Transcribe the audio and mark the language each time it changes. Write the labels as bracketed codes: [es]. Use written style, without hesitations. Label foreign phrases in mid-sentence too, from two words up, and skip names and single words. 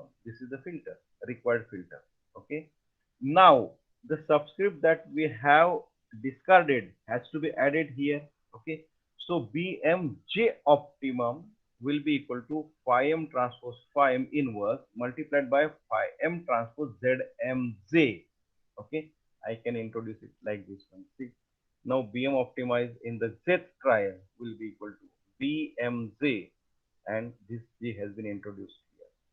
[en] This is the filter, required filter. Okay. Now the subscript that we have discarded has to be added here. Okay. So Bmj optimum will be equal to phi m transpose phi m inverse multiplied by phi m transpose Zmj. Okay. I can introduce it like this one. See. Now Bm optimized in the Zth trial will be equal to Bmj, and this J has been introduced here.